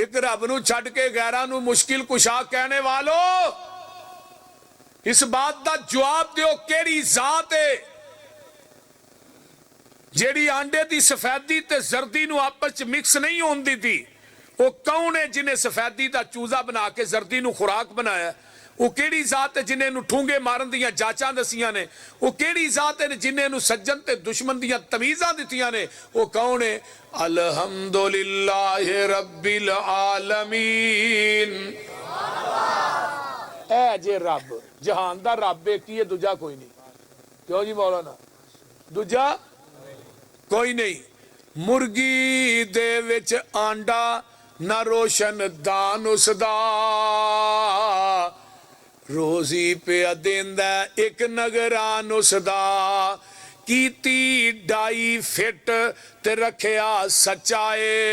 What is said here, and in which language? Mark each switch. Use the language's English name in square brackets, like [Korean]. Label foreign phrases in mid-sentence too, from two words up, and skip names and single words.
[Punjabi] اک رب نوں چھڈ کے غیراں نوں مشکل کشا کہن والو، اس گل دا جواب دیو کہڑی ذات ہے جہڑی آنڈے دی سفیدی تے زردی نوں آپس چ مکس نہیں ہون دتی? او کون ہے جنہے سفیدی دا چوزا بنا کے زردی نوں خوراک بنایا? او کہڑی ذات ہے جنہے نوں ٹھونگے مارن دیاں جاچاں دسیاں نے? او کہڑی ذات ہے جنہے نوں سجن تے دشمن دیاں تمیزاں دتیاں نے? او کون ہے? [Arabic] الحمد لله رب العالمين. [Punjabi] ایہ جے رب، جہان دا رب اک ہی ہے، دوجا کوئی نہیں. کیوں جی مولانا؟ دوجا کوئی نہیں. مرغی دے وچ آنڈا نہ روشن دان اوہدا، روزی پیا دیندا اک نگران اوہدا، کیتی ڈائی فٹ تے رکھیا سچے,